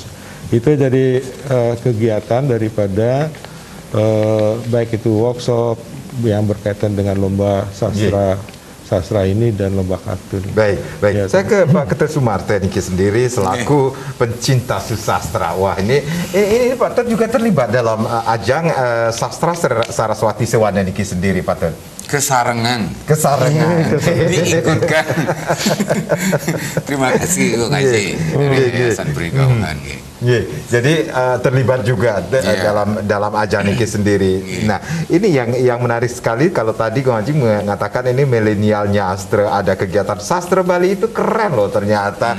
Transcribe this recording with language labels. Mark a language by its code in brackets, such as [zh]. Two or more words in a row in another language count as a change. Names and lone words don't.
[id] Itu jadi kegiatan daripada baik itu workshop yang berkaitan dengan lomba sastra ini dan lomba kartun. Baik. Saya ke Pak Ketut Sumarten Niki sendiri selaku pencinta sastra. Wah, ini Pak Tut juga terlibat dalam ajang sastra Saraswati Sewana Niki sendiri, Pak Tut. Kesarengan. Diikutkan. Terima kasih, Bung Haji dari Yayasan Puri Kauman. Jadi terlibat juga dalam ajang Niki sendiri. Nah, ini yang menarik sekali kalau tadi Bung Haji mengatakan ini milenial nyastra, ada kegiatan sastra Bali, itu keren loh ternyata.